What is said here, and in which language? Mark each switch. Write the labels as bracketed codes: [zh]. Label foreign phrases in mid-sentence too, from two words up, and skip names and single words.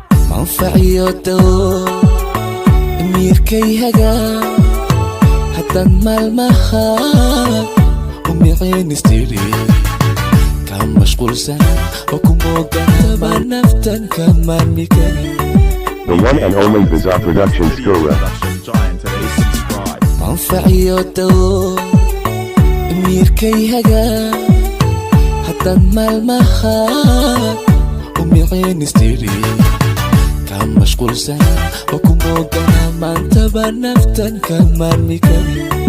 [so] Manfac iyo dawo, amiirkay haga, haddan maalmaha u micin istiri. Ka mashquulsan oo ku moogan, ma naftan ka maarmi karin. [en] The one and only Bizarre Productions Guru. Production Giant, please subscribe. [so] Manfac iyo dawo, amiirkay haga, haddan maalmaha u micin istiri. Ka mashquulsan oo ku moogan, maantaba naftan ka maarmi karin.